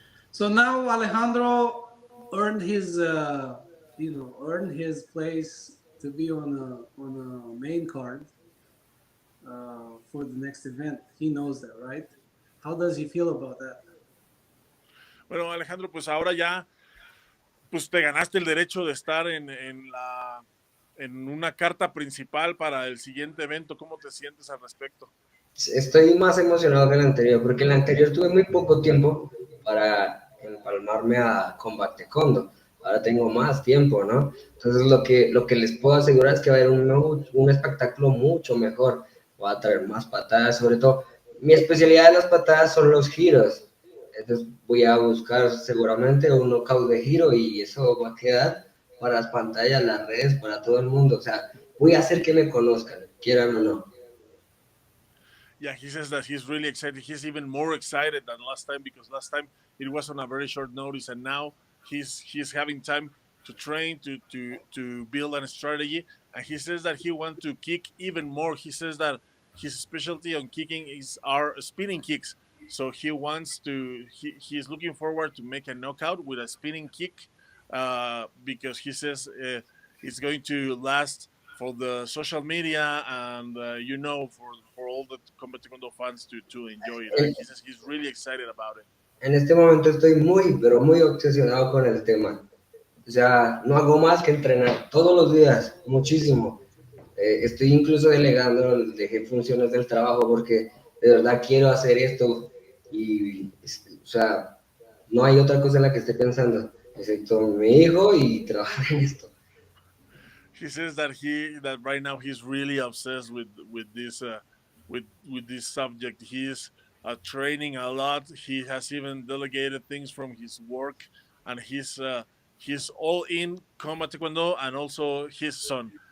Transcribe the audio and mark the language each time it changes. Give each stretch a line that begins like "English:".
English: So now Alejandro earned his, earned his place to be on a main card for the next event. He knows that, right? How does he feel about that?
Spanish: Bueno, Alejandro, pues ahora ya pues te ganaste el derecho de estar en una carta principal para el siguiente evento. ¿Cómo te sientes al respecto? Estoy más emocionado que el anterior, porque el anterior tuve muy poco tiempo para empalmarme a Kombat Taekwondo. Ahora tengo más tiempo, ¿no? Entonces lo que les puedo asegurar es que va a haber un espectáculo mucho mejor. Va a traer más patadas, sobre todo. Mi especialidad de las patadas son los giros. Entonces voy a buscar seguramente un knockout de giro y eso va a quedar para las pantallas, las redes, para todo el mundo. O sea, voy a hacer que me conozcan, quieran o no.
English: Yeah, he says that he's really excited. He's even more excited than last time because last time it was on a very short notice, and now he's having time to train to build a strategy. And he says that he wants to kick even more. He says that his specialty on kicking is our spinning kicks. So he's looking forward to make a knockout with a spinning kick because he says it's going to last for the social media and for all the Kombat Taekwondo fans to enjoy it. And he says he's really excited about it.
Spanish: En este momento estoy muy, pero muy obsesionado con el tema. O sea, no hago más que entrenar todos los días, muchísimo. Estoy incluso dejé funciones del trabajo porque de verdad quiero hacer esto y, o sea, no hay otra cosa en la que esté pensando, excepto mi hijo y trabajar en esto.
English: He says that right now he's really obsessed with this subject. He's training a lot. He has even delegated things from his work, and he's all in Combat Taekwondo and also his son.